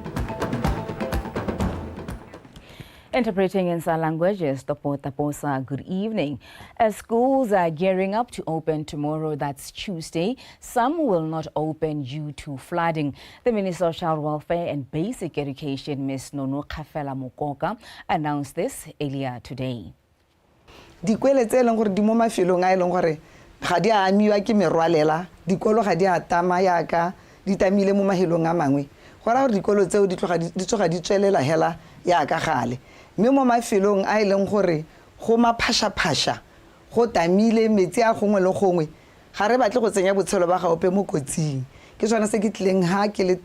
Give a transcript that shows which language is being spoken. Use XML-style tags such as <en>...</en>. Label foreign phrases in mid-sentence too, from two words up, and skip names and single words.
<en>Interpreting in sign languages, Taposa, good evening. As schools are gearing up to open tomorrow, that's Tuesday, some will not open due to flooding. The Minister of Child Welfare and Basic Education, Ms. Nono Kafela Mokoka, announced this earlier today.</en> <tn>Ga di a amiwa ke merwalela dikolo ga di a tama yaka di tamile mo mahelong a mangwe go ra gore dikolo tseo di tloga di tswelela hela yaka gale mme mo mafelong a ileng gore go maphasha go tamile metsi a gongwe le gongwe ga re batle go tsenya botshelo ba gaope mo kotsing ke tsona se ke tleng ha ke le</tn>